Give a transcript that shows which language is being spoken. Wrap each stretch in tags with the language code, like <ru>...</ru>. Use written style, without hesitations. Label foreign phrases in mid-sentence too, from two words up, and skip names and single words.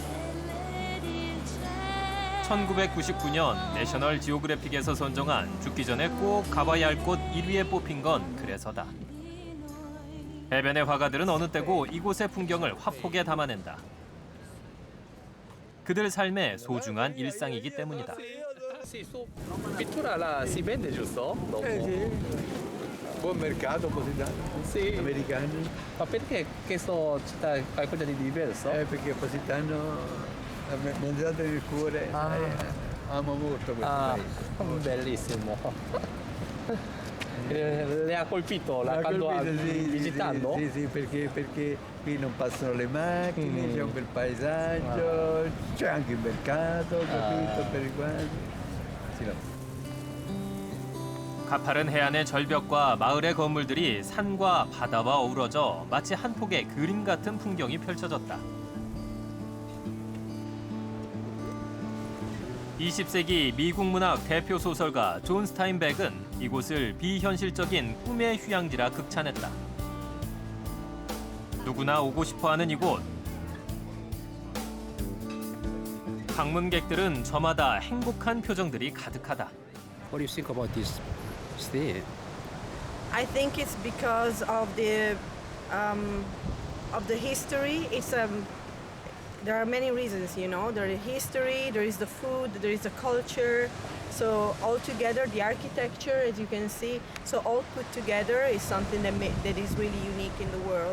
<ko>1999년 내셔널 지오그래픽에서 선정한 죽기 전에 꼭 가봐야 할 곳 1위에 뽑힌 건 그래서다. 해변의 화가들은 어느 때고 이곳의 풍경을 화폭에 담아낸다. 그들 삶의 소중한 일상이기 때문이다.</ko> <it>Pittura la si vende giusto? Dopo? Sì. Buon mercato Positano. Sì. Americani. Ma perché questo città è qualcosa di diverso? Perché Positano mi è entrato nel cuore. Amo molto questo paese. Bellissimo. Le ha colpito visitando? Sì, perché qui non passano le macchine, c'è un bel paesaggio, c'è anche il mercato, capito, per i quadri.</it> <ko>가파른 해안의 절벽과 마을의 건물들이 산과 바다와 어우러져 마치 한 폭의 그림 같은 풍경이 펼쳐졌다. 20세기 미국 문학 대표 소설가 존 스타인백은 이곳을 비현실적인 꿈의 휴양지라 극찬했다. 누구나 오고 싶어하는 이곳. 방문객들은 저마다 행복한 표정들이 가득하다.</ko> <en>What do you think about this stay? I think it's because of the history. There are many reasons, you know. There is history, there is the food, there is the culture. So all together, the architecture, as you can see, so all put together is something that is really unique in the world.</en>